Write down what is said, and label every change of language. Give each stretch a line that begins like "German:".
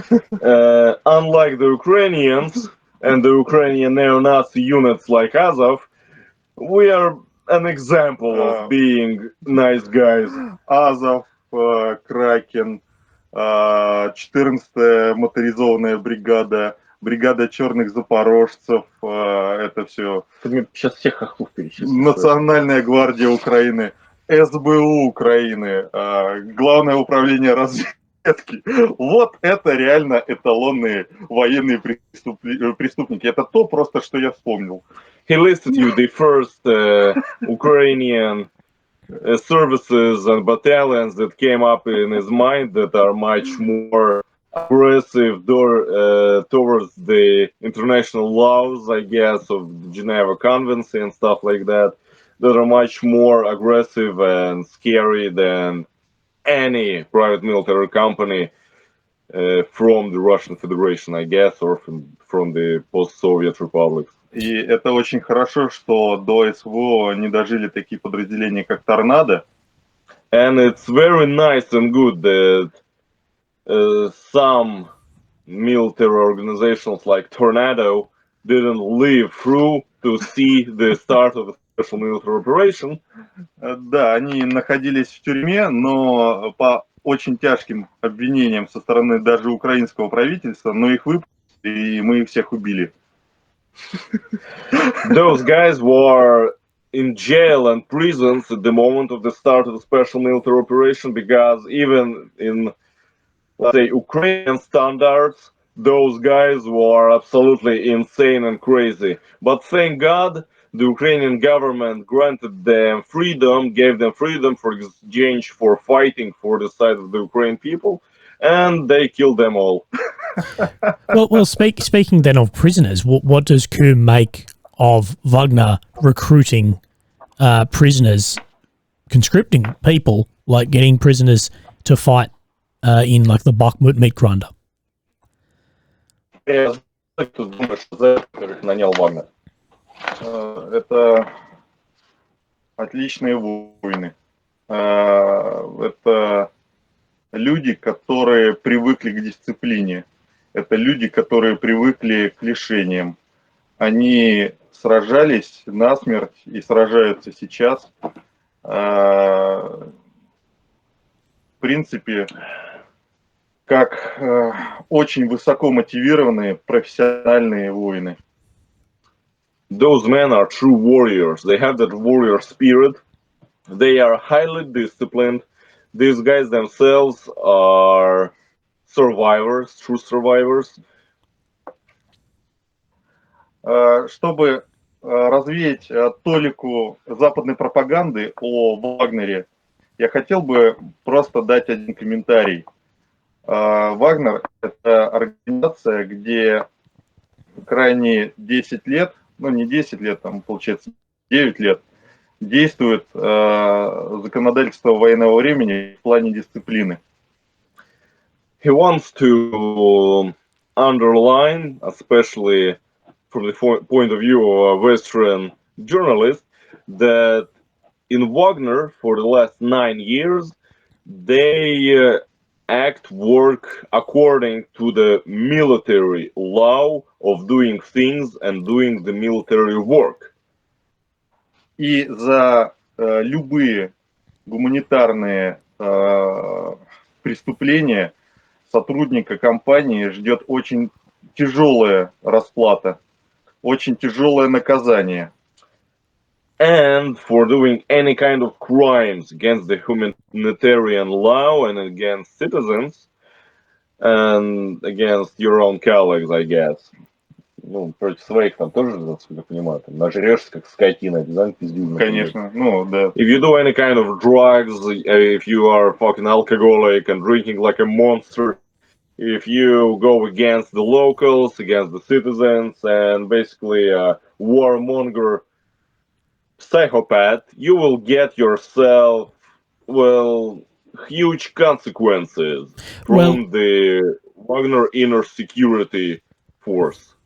English: Unlike the Ukrainians and the Ukrainian neo-Nazi units like Azov, we are an example of being nice guys.
Russian: Азов, Кракен, 14-я моторизованная бригада, бригада черных запорожцев, это все. Сейчас всех хохлов перечислю. Национальная гвардия Украины, СБУ Украины, Главное управление разведки. Вот это реально эталонные военные преступники. Это то просто, что я вспомнил.
English: He listed you the first Ukrainian services and battalions that came up in his mind that are much more aggressive towards the international laws, I guess, of the Geneva Convention and stuff like that, that are much more aggressive and scary than any private military company from the Russian Federation, I guess, or from the post-Soviet republics.
Russian: И это очень хорошо, что до СВО не дожили такие подразделения, как «Торнадо».
English: And it's very nice and good that some military organizations like Tornado didn't live through to see the start of a special military operation.
Russian: Да, они находились в тюрьме, но по очень тяжким обвинениям со стороны даже украинского правительства, но их выпустили, и мы их всех убили.
English: Those guys were in jail and prisons at the moment of the start of the special military operation because even in, let's say, Ukrainian standards, those guys were absolutely insane and crazy. But thank God, the Ukrainian government granted them freedom, gave them freedom for exchange for fighting for the side of the Ukrainian people, and they killed them all. Well, speaking then of prisoners, what does Coombe make of Wagner recruiting prisoners, conscripting people, like getting prisoners to fight in like the Bakhmut meat grinder?
Russian: Я кто думает, что за это нанял Вагнер? Это отличные войны. Это люди, которые привыкли к дисциплине. Это люди, которые привыкли к лишениям. Они сражались насмерть и сражаются сейчас. В принципе, как очень высоко мотивированные профессиональные воины.
English: Those men are true warriors. They have that warrior spirit. They are highly disciplined. These guys themselves are survivors, true survivors.
Russian: Чтобы развеять толику западной пропаганды о Вагнере, я хотел бы просто дать один комментарий. Вагнер – это организация, где крайние 10 лет, ну не 10 лет, там получается 9 лет, действует законодательство военного времени в плане дисциплины.
English: He wants to underline, especially from the point of view of a Western journalist, that in Wagner, for the last 9 years, they work according to the military law of doing things and doing the military work.
Russian: И за любые гуманитарные преступления сотрудника компании ждет очень тяжелая расплата, очень тяжелое наказание.
English: And for doing any kind of crimes against the humanitarian law and against citizens and against your own colleagues, I guess.
Russian: Ну, против своих там тоже, насколько я понимаю, там нажрешься как скотина, обязательно пиздюк. Конечно, ну да.
English: If you do any kind of drugs, if you are fucking alcoholic and drinking like a monster, if you go against the locals, against the citizens, and basically a warmonger psychopath, you will get yourself, well, huge consequences from the Wagner inner security force.